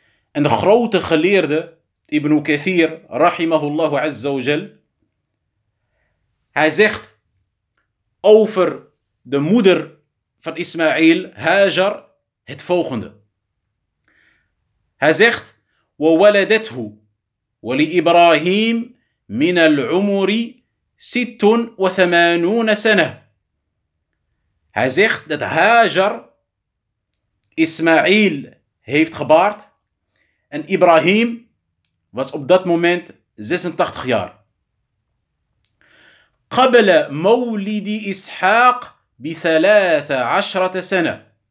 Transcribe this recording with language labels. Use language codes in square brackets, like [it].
[nl] En de grote geleerde Ibn Kathir rahimahullahu azza wa jal, hij zegt over de moeder van Ismaïl, Hajar, het volgende. Hij zegt: [ar] وولدته ولإبراهيم من العمر 86 سنة. [nl] Hij zegt dat Hajar Ismaïl heeft gebaard en Ibrahim was op dat moment 86 jaar. [ar] قبل مولد إسحاق ب13 سنة.